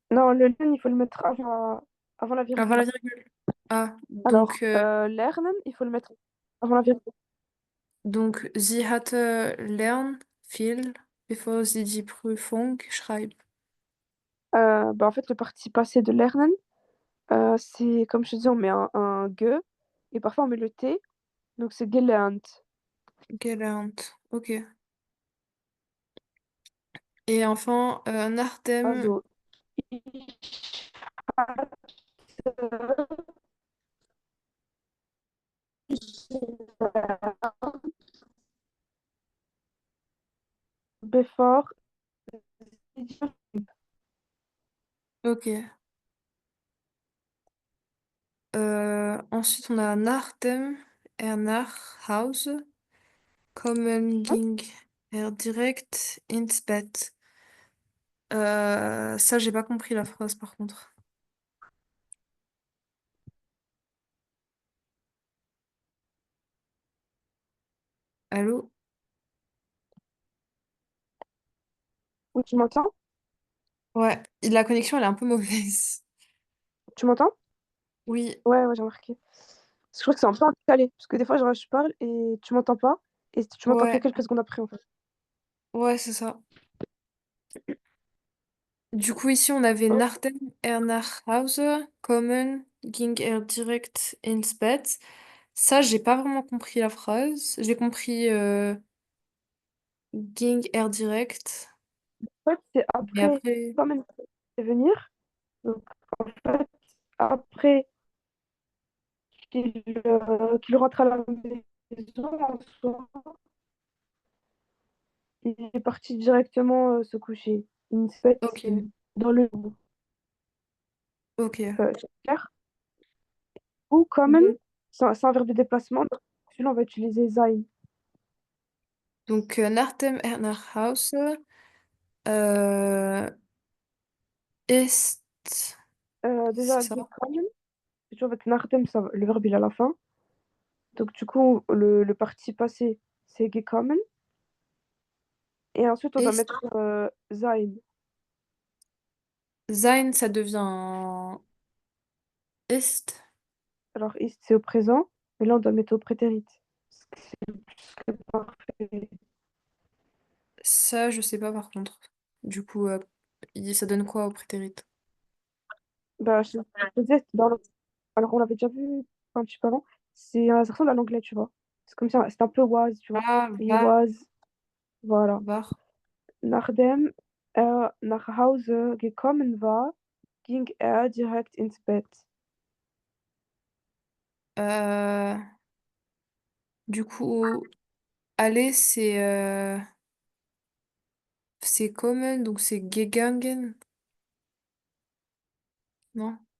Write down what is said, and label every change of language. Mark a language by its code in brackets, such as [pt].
[fr] non, le len, il faut le mettre avant la Avant virgule. la virgule. Ah, Alors, lernen, il faut le mettre avant la virgule. [de] sie hatte lern viel, bevor sie die Prüfung schreibt. [fr] Bah, en fait, le participe passé de lernen, c'est comme je te dis, on met un ge et parfois on met le t, donc c'est gelernt. [de] Gelernt. Ok. [fr] Et enfin, Nachdem, [de] Also, ich hatte bevor ok. [fr] Ensuite, on a [de] Nachdem er nach Hause kommen ging er direkt ins Bett. [fr] Ça, j'ai pas compris la phrase par contre. Allô? Oui, tu m'entends? Ouais, la connexion, elle est un peu mauvaise. Tu m'entends? Oui, Ouais, j'ai remarqué. Parce que je crois que c'est un peu en décalé, parce que des fois, genre, je parle et tu m'entends pas, et tu m'entends que ouais, quelques secondes après, en fait. ouais, c'est ça. Du coup, ici, on avait [de] Nachdem er nach Hause kommen ging er direkt ins Bett. [fr] Ça, j'ai pas vraiment compris la phrase. J'ai compris [de] ging er direkt. [fr] En fait, c'est Mais après, après, quand même, c'est venir. Donc, en fait, après qu'il rentre à la maison, en soi, il est parti directement se coucher. Une fête ok, dans le ok. c'est clair. Ou kommen, Donc, c'est un verbe de déplacement. Donc, celui-là, on va utiliser sein. [de] Nachdem er nach Hause äh, ist, [fr] c'est Déjà, ça? gekommen, tu vois, avec nachdem, le verbe il est à la fin. Donc, du coup, le participe passé, c'est gekommen. Et ensuite, on doit [de] Ist, [fr] mettre sein. Sein, ça devient ist. Alors, ist, c'est au présent, mais là, on doit le mettre au prétérit. C'est plus que parfait. Ça, je sais pas par contre. Du coup, ça donne quoi au prétérit? Bah, je disais, alors, on l'avait déjà vu un petit peu avant. Ça ressemble à l'anglais, tu vois. C'est comme ça, c'est un peu was, tu vois. Ah, [en] He was, voilà. [de] war. Nachdem er nach Hause gekommen war, ging er direkt ins Bett. [fr] Euh, du coup, aller, c'est kommen, donc c'est gegangen, non?